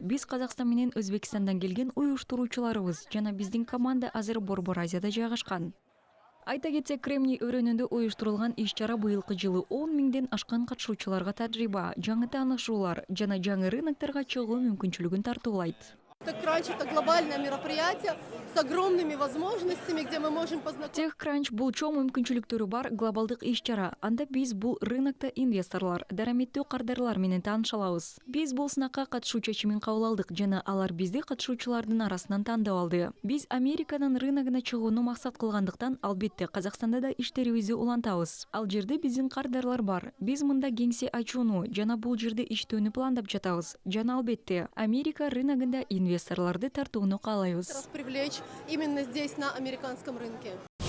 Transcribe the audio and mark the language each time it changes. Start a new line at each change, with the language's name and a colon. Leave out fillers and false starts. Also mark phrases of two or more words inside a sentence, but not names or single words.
Kyrgyz: Биз Казакстан менен Өзбекстандан келген уюштуруучуларыбыз жана биздин команда азыр Борбор Азияда жайгашкан. Айта кетсек, Кремний өрөөнүндө уюштурулган иш-чара быйылкы жылы 10 миңден ашкан катышуучуларга тажрыйба, жаңы таанышуулар жана жаңы рынокторго чыгуу мүмкүнчүлүгүн тартуулайт.
Russian: TechCrunch — это глобальное мероприятие с огромными возможностями, где мы можем познакомиться.
Kyrgyz: TechCrunch бул чоң мүмкүнчүлүктөрү бар глобалдык иш-чара. Анда биз бул рынокто инвесторлор, дараметтүү кардарлар менен тааныша алабыз. Биз бул сынакка катышуучу чимин кабыл алдык жана алар бизди катышуучулардын арасынан тандап алды. Биз Американын рыногуна чыгууну максат кылгандыктан, албетте Казакстанда да иштерибизди улантабыз. Ал жерде биздин кардарлар бар. Биз мында кеңсе ачууну жана бул жерде иштөөнү пландап жатабыз. Жана албетте Америка рыногунда инвесторларды тартууну каалайбыз.
Russian: Привлечь именно здесь, на американском рынке.